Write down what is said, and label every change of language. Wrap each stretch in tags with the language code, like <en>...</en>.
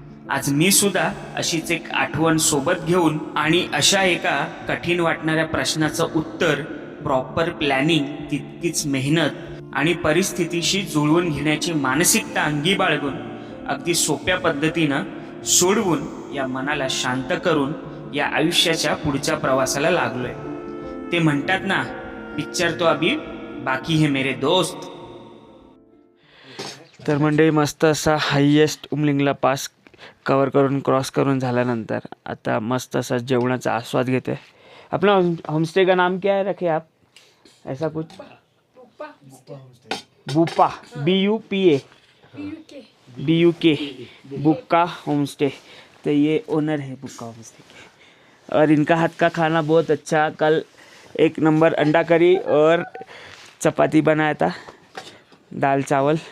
<mr>आज मी सुद्धा अशीच एक आठवण सोबत घेऊन आणि अशा एका कठीण वाटणाऱ्या प्रश्नाचं उत्तर प्रॉपर प्लॅनिंग, तितकीच मेहनत आणि परिस्थितीशी जुळवून घेण्याची मानसिकता अंगी बाळगून अगदी सोप्या पद्धतीनं सोडवून या मनाला शांत करून या आयुष्याच्या पुढच्या प्रवासाला लागलोय. ते म्हणतात ना,</mr> <hi>पिक्चर तो अभी बाकी है मेरे दोस्त.</hi> <mr>तर मंडळी मस्त असा हायेस्ट उमलिंगला पास कवर करून क्रॉस करून झाल्यानंतर आता मस्त असा जेवणाचा आस्वाद घेते.</mr> <hi>अपना होमस्टे का नाम क्या है रखे आप? ऐसा कुछ बुप्पा, BUPA, BUK, बुक्का होमस्टे. तो ये ओनर है बुक्का होमस्टे के, और इनका हाथ का खाना बहुत अच्छा. कल 1 नंबर अंडा करी और चपाती बनाया था, दाल चावल.</hi>